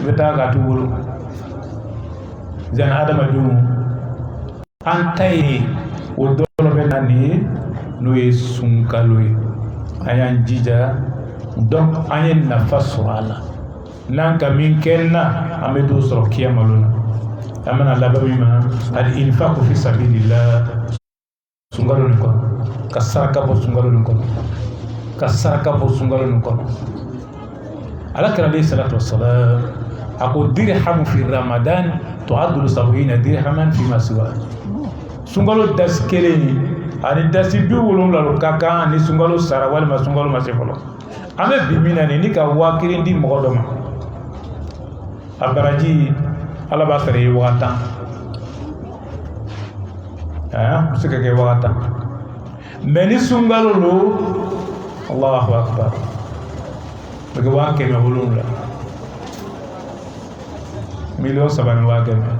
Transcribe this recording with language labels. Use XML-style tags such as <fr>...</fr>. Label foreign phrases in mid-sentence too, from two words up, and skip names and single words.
<bm>bɛ taga k'a t'u bolo zɛn adamadenw an ta ye o dɔ bɛ na nin ye n'o ye sunkalo ye an y'an jija donc an ye nafa sɔrɔ a la n'an ka min kɛ na an bɛ dɔ sɔrɔ kiyama lo la an bɛna laban min ma</bm> <ar>الإنفاق في سبيل الله</ar> <bm>sunkalo nin kɔnɔ ka saraka bɔ sunkalo nin kɔnɔ ka saraka bɔ sunkalo nin kɔnɔ alakira</bm> <ar>عليه الصلاة والسلام</ar> <bm>a ko</bm> <ar>درهم في رمضان تعدل 70 درهما في ما سوى</ar> <bm>sunkalo dasi kelen ani dasi 70 ka kan ni sunkalo sara walima sunkalo ma se fɔlɔ an bɛ bi min na ni ka 1000 di mɔgɔ dɔ ma a baraji ala b'a sara i ye 10 se ka kɛ 10 mais ni sunkalo lo</bm> <ar>الله أكبر</ar> <bm>bɛ kɛ 170 million 3</bm>